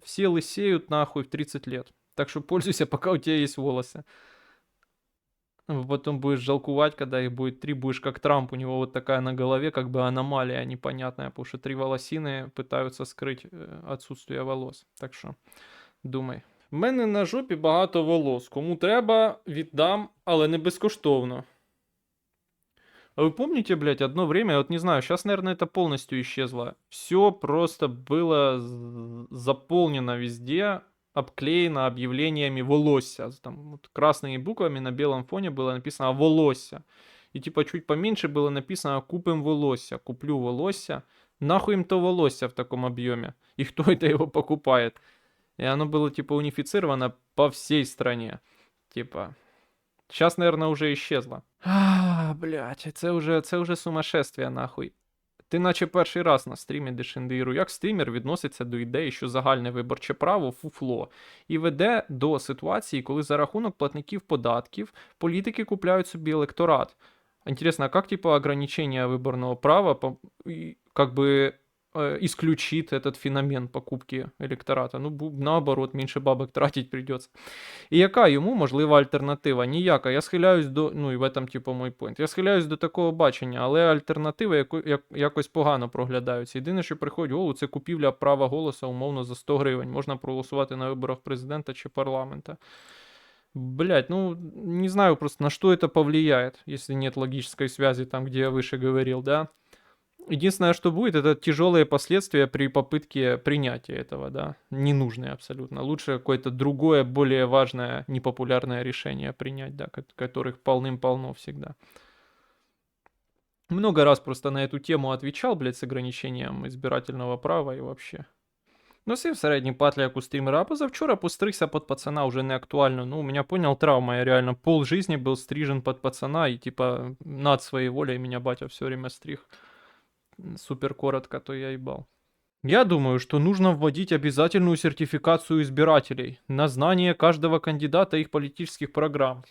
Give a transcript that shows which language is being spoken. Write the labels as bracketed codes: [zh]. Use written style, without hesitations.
[ru] Все лысеют нахуй в 30 лет. Так что пользуйся, пока у тебя есть волосы. Потом будешь жалкувать, когда их будет 3, будешь как Трамп, у него вот такая на голове, как бы аномалия непонятная, потому что 3 волосины пытаются скрыть отсутствие волос. [uk] Так що, думай. В мене на жопі багато волос. Кому треба, віддам, але не безкоштовно. [ru] А вы помните, блядь, одно время, я вот не знаю, сейчас, наверное, это полностью исчезло. Все просто было заполнено везде, обклеено объявлениями «Волосся». Там вот красными буквами на белом фоне было написано «Волосся». И типа чуть поменьше было написано «Купим волосся», «Куплю волосся». Нахуй им то волосся в таком объеме? И кто это его покупает? И оно было типа унифицировано по всей стране. Типа, сейчас, наверное, уже исчезло. Блять, це уже сумасшествие, нахуй. [uk] Ти наче перший раз на стрімі Дешендиру. Як стрімер відноситься до ідеї, що загальне виборче право фуфло, і веде до ситуації, коли за рахунок платників податків політики купляють собі електорат. [ru] Интересно, а как типа ограничение выборного права как бы исключит этот феномен покупки электората? Ну, наоборот, меньше бабок тратить придется. [uk] І яка йому можлива альтернатива? Ніяка. Я схиляюсь до. [ru] Ну і в этом, типу, мой пойнт. [uk] Я схиляюсь до такого бачення, але альтернативи якось погано проглядаються. Єдине, що приходить в голову, це купівля права голосу умовно за 100 гривень. Можна проголосувати на виборах президента чи парламента. [ru] Блять, ну, не знаю просто, на что это повлияет, если нет логической связи там, где я выше говорил, да. Единственное, что будет, это тяжелые последствия при попытке принятия этого, да. Ненужные абсолютно. Лучше какое-то другое, более важное, непопулярное решение принять, да, которых полным-полно всегда. Много раз просто на эту тему отвечал, блядь, с ограничением избирательного права и вообще. [uk] Носив середній патлі, як у стрімера, а позавчора постригся [ru] под пацана уже не актуально. Ну, у меня, понял, травма. Я реально пол жизни был стрижен под пацана, и типа над своей волей меня батя все время стриг. Супер коротко, то я ебал. Я думаю, что нужно вводить обязательную сертификацию избирателей на знание каждого кандидата и их политических программ.